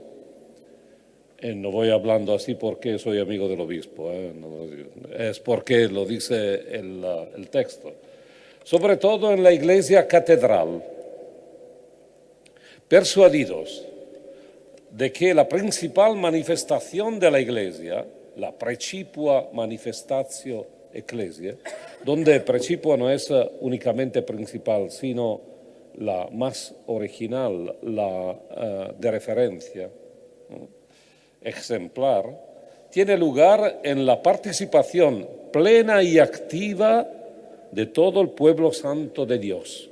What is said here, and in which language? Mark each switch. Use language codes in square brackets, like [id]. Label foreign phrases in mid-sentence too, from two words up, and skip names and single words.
[es] No voy hablando así porque soy amigo del obispo, es porque lo dice el texto. Sobre todo en la iglesia catedral, persuadidos de que la principal manifestación de la iglesia, la [la] precipua manifestatio ecclesiae, [es] donde precipua no es únicamente principal, sino la más original, la de referencia, ejemplar, tiene lugar en la participación plena y activa de todo el pueblo santo de Dios.